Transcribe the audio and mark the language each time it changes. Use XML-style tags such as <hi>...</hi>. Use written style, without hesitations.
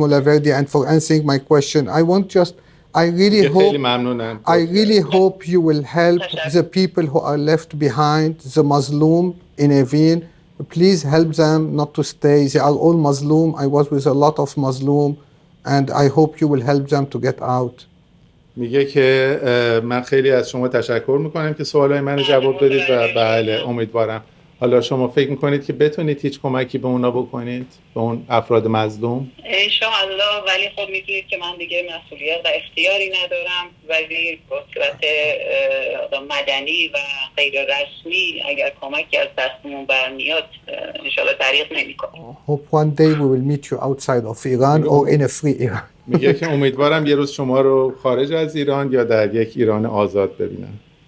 <en>Mulaverdi, and for answering my question. I really hope you will help the people who are left behind, the Muslim in Evin. Please help them not to stay. They are all Muslim. I was with a lot of Muslim, and I hope you will help them to get out.</en> <fa>میگه که من خیلی از شما تشکر میکنم که سوالای منو جواب دادید و بله امیدوارم. حالا شما فکر میکنید که بتونید هیچ کمکی به اونا بکنید، به اون افراد مظلوم؟ انشاءالله، ولی خب میدونید که من دیگه مسئولیت و اختیاری ندارم، ولی به صورت مدنی و غیر رسمی اگر کمکی از دستمون برمیاد انشاءالله دریغ نمیکنم.</fa> <en>Hope one day we will meet you outside of Iran or in a free Iran.</en> <fa>میگه که امیدوارم یه روز شما رو خارج از ایران یا در یک ایران آزاد ببینم.</fa>